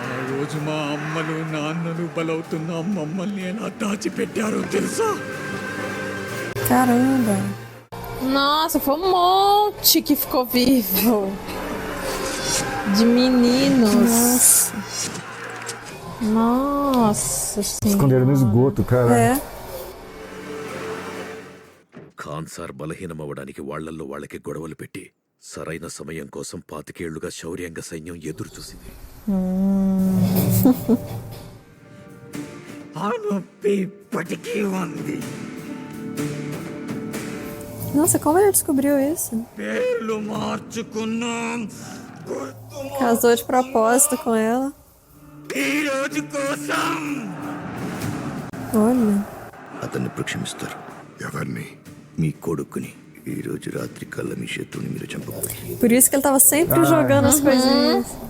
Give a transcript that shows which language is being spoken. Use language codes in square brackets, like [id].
[te] రోజు మా అమ్మలు నాన్నలు బలవుతున్న మమ్మల్ని ఎలా దాచిపెట్టారో తెలుసా? [pt] Caramba. Nossa, foi um monte que ficou vivo. De meninos. Nossa senhora. Esconderam no esgoto, cara. [te] Khansaar బలహీనమవడానికి వాళ్లల్లో వాళ్ళకి గొడవలు పెట్టి సరైన సమయం కోసం 25 ఏళ్లుగా శౌర్యంగ సైన్యం ఎదురు చూసింది. ఆ నొప్పి ఇప్పటికీ ఉంది. [pt] Nossa, como ele descobriu isso? [te] పేర్లు మార్చుకున్నాం. [pt] Casou de propósito com ela. [te] ఈ రోజు కోసం [pt] Olha. [te] అతన్ని ప్రక్షమిస్తారు. ఎవరిని? మీ కొడుకుని ఈ రోజు రాత్రి కల్లా మీ శత్రువుని మీరు చంపకూడదు. [pt] Por isso que ele tava sempre jogando as coisinhas.